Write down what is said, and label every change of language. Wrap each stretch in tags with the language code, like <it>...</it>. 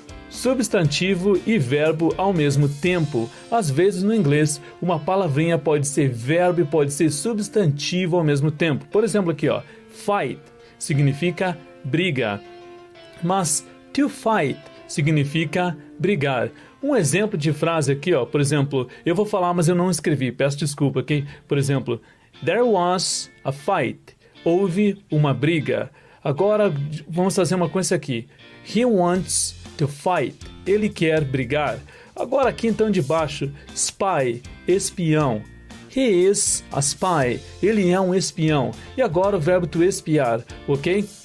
<pt>Substantivo e verbo ao mesmo tempo. Às vezes no inglês, uma palavrinha pode ser verbo e pode ser substantivo ao mesmo tempo. Por exemplo aqui, ó, fight significa briga, mas to fight significa brigar. Um exemplo de frase aqui, ó, por exemplo, eu vou falar, mas eu não escrevi, peço desculpa, ok? Por exemplo,</pt> <en>there was a fight.</en> <pt>Houve uma briga. Agora vamos fazer uma coisa aqui.</pt> <en>He wants to fight.</en> <pt>Ele quer brigar. Agora aqui então de baixo, spy, espião.</pt> <en>He is a spy.</en> <pt>Ele é um espião. E agora o verbo to espiar, ok?</pt>